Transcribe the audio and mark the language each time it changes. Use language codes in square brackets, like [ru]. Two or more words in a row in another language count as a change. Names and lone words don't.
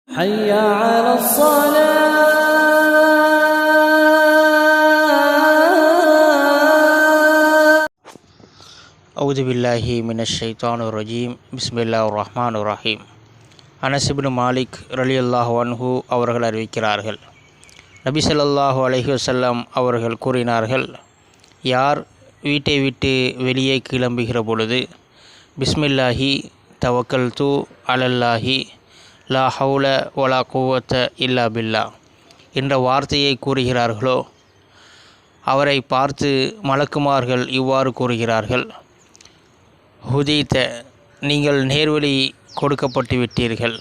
[ar] حي على الصلاة. أعوذ بالله من الشيطان الرجيم. بسم الله الرحمن الرحيم. [ta] அனஸ் இப்னு மாலிக் [ar] رضي الله عنه [ta] அவர்கள் அறிவிக்கிறார்கள், நபி [ar] صلى الله عليه [ta] வஸல்லம் அவர்கள் கூறினார்கள், யார் வீட்டை விட்டு வெளியே கிளம்புகிற பொழுது [ar] بسم الله توكلت على الله لا حول ولا قوة إلا بالله [ta] என்ற வார்த்தையை கூறுகிறார்களோ அவரை பார்த்து மலக்குமார்கள் இவ்வாறு கூறுகிறார்கள், ஹுதீத்த, நீங்கள் நேர்வழி கொடுக்கப்பட்டு விட்டீர்கள்.